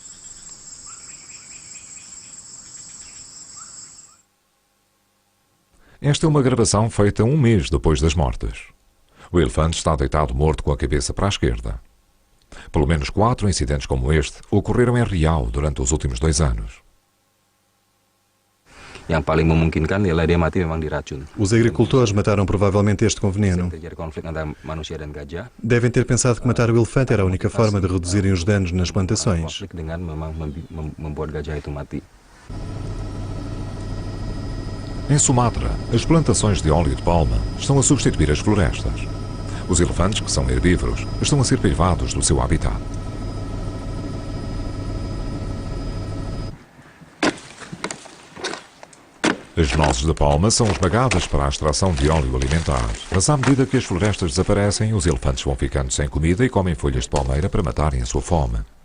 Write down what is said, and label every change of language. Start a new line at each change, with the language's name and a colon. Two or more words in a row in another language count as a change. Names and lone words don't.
Portuguese: Esta é uma gravação feita um mês depois das mortes. O elefante está deitado morto com a cabeça para a esquerda. Pelo menos 4 incidentes como este ocorreram em Riau durante os últimos 2 anos.
Indonesian: Yang paling memungkinkan ialah dia mati memang diracun.
Portuguese: Os agricultores mataram provavelmente este com veneno.
Indonesian: Terjadi konflik antara manusia dan gajah.
Portuguese: Devem ter pensado que matar o elefante era a única forma de reduzirem os danos nas plantações.
Indonesian: Konflik dengan memang membuat gajah itu mati.
Portuguese: Em Sumatra, as plantações de óleo de palma estão a substituir as florestas. Os elefantes, que são herbívoros, estão a ser privados do seu habitat. As nozes de palma são esmagadas para a extração de óleo alimentar, mas à medida que as florestas desaparecem, os elefantes vão ficando sem comida e comem folhas de palmeira para matarem a sua fome.